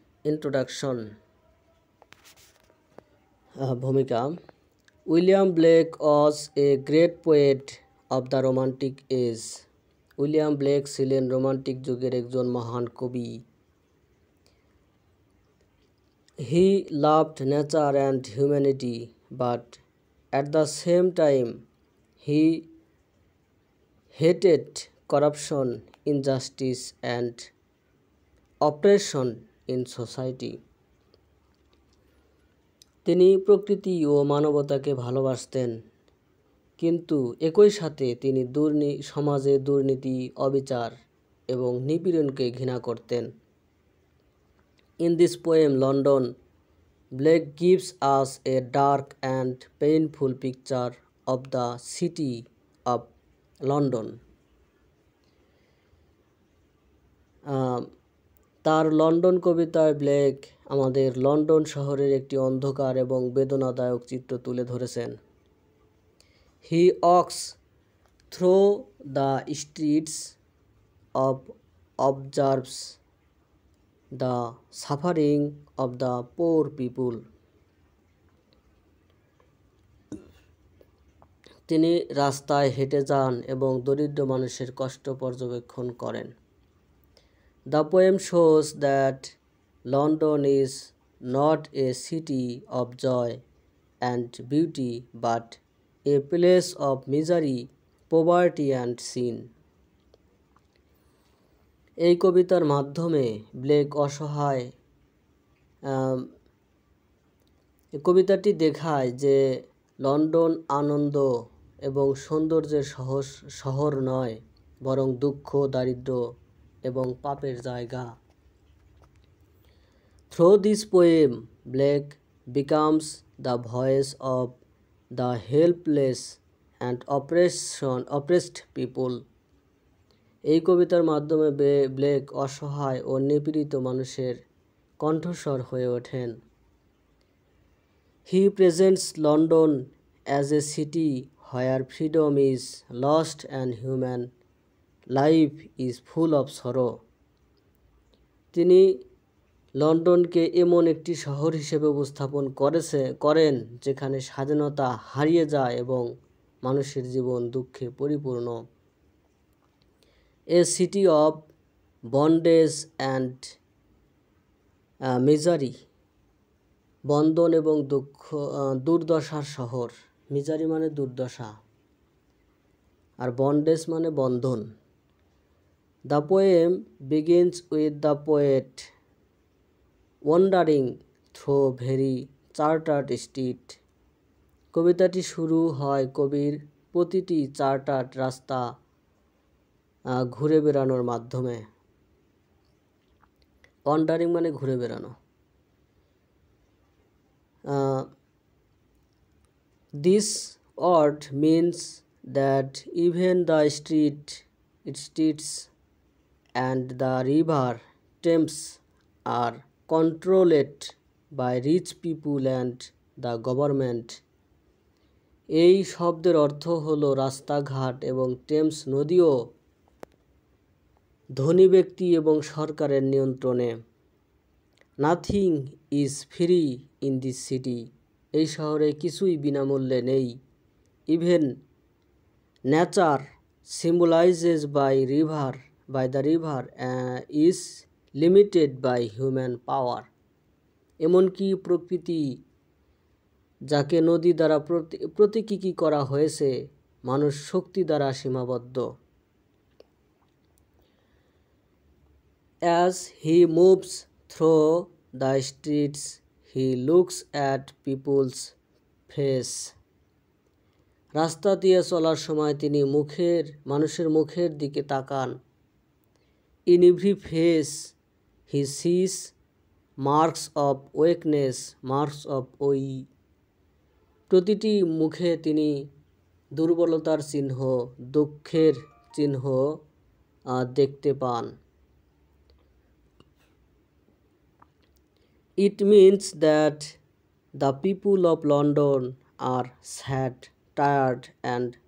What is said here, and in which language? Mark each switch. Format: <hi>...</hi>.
<en>Introduction.</en> <bn>ভূমিকা।</bn> <en>William Blake was a great poet of the romantic age.</en> <bn>William Blake ছিলেন romantic যুগের একজন মহান কবি।</bn> <en>He loved nature and humanity, but at the same time he hated corruption, injustice and oppression in society.</en> <bn>তিনি প্রকৃতি ও মানবতাকে ভালোবাসতেন, কিন্তু একই সাথে তিনি সমাজে দুর্নীতি, অবিচার এবং নিপীড়নকে ঘৃণা করতেন।</bn> <en>In this poem, London, Blake gives us a dark and painful picture of the city of London.</en> <bn>তার লন্ডন কবিতায় ব্লেক আমাদের লন্ডন শহরের একটি অন্ধকার এবং বেদনাদায়ক চিত্র তুলে ধরেছেন।</bn> <en>He walks through the streets of observes the suffering of the poor people.</en> <bn>তিনি রাস্তায় হেঁটে যান এবং দরিদ্র মানুষের কষ্ট পর্যবেক্ষণ করেন।</bn> <en>The poem shows that London is not a city of joy and beauty, but a place of misery, poverty and sin.</en> <bn>এই কবিতার মাধ্যমে ব্লেক অসহায় কবিতাটি দেখায় যে লন্ডন আনন্দ এবং সৌন্দর্যের শহর নয়, বরং দুঃখ, দারিদ্র্য এবং পাপের জায়গা।</bn> <en>Through this poem, Blake becomes the voice of the helpless and oppressed people.</en> <bn>এই কবিতার মাধ্যমে ব্লেক অসহায় ও নিপীড়িত মানুষের কণ্ঠস্বর হয়ে ওঠেন।</bn> <en>He presents London as a city where freedom is lost and human life is full of sorrow.</en> <bn>তিনি লন্ডনকে এমন একটি শহর হিসেবে উপস্থাপন করেন যেখানে স্বাধীনতা হারিয়ে যায় এবং মানুষের জীবন দুঃখে পরিপূর্ণ।</bn> <en>A city of bondage and misery,</en> <bn>বন্ধন এবং দুর্দশার শহর। মিজারি মানে দুর্দশা, আর বন্ডেজ মানে বন্ধন।</bn> <en>The poem begins with the poet wandering through very chartered street.</en> <bn>কবিতাটি শুরু হয় কবির প্রতিটি চার্টার্ড রাস্তা ঘুরে বেড়ানোর মাধ্যমে। ওয়ান্ডারিং মানে ঘুরে বেড়ানো।</bn> <en>This word means that even the streets and the river Thames are controlled by rich people and the government.</en> <bn>এই শব্দের অর্থ হলো রাস্তাঘাট এবং টেমস নদীও ধনী ব্যক্তি এবং সরকারের নিয়ন্ত্রণে।</bn> <en>nothing is free in this city,</en> <bn>এই শহরে কিছুই বিনামূল্যে নেই।</bn> <en>Even nature symbolises by the river is limited by human power.</en> <bn>এমনকি প্রকৃতি, যাকে নদী দ্বারা প্রতীকী করা হয়েছে, মানুষ শক্তি দ্বারা সীমাবদ্ধ।</bn> <en>As he moves through the streets, he looks at people's face.</en> <bn>রাস্তা দিয়ে চলার সময় তিনি মানুষের মুখের দিকে তাকান।</bn> <en>In every face he sees marks of weakness, marks of woe.</en> <bn>প্রতিটি মুখে তিনি দুর্বলতার চিহ্ন, দুঃখের চিহ্ন দেখতে পান।</bn> <en>It means that the people of London are sad, tired and</en>